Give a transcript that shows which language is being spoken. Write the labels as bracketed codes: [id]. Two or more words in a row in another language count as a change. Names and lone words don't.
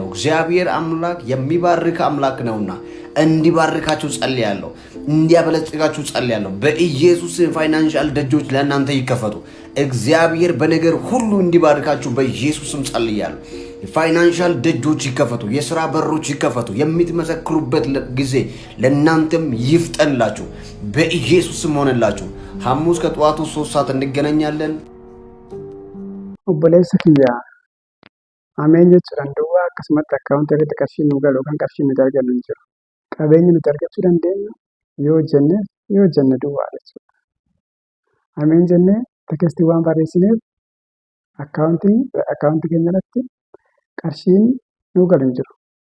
[am] እግዚአብሔር አምላክ የሚባርክ አምላክ ነውና እንዲባርካችሁ ጸልያለሁ፣ እንዲያበለጽጋችሁ ጸልያለሁ። በኢየሱስ ፋይናንሻል ደጆች ለእናንተ ይከፈቱ። እግዚአብሔር በነገር ሁሉ እንዲባርካችሁ በኢየሱስ ስም ጸልያለሁ። ፋይናንሻል ደጆች ይከፈቱ፣ የሥራ በሮች ይከፈቱ። የምትመሰክሩበት ጊዜ ለእናንተም ይፍጠንላችሁ በኢየሱስ ስም ሆነላችሁ። ሐሙስ ከጠዋቱ 3 ሰዓት እንገናኛለን። [om] Obboleessa kiyya ameen jechuudhaan duwwaa akkasumatti akkaawuntii irratti qarshii nu galu kan qarshii nuti argannu hin jiru. Qabeenyi nuti argachuu dandeenyu yoo hojjenne duwwaa jechuudha. Ameen jennee tekstii waan barreessineef akkaawuntii keenya irratti qarshiin nu galu hin jiru.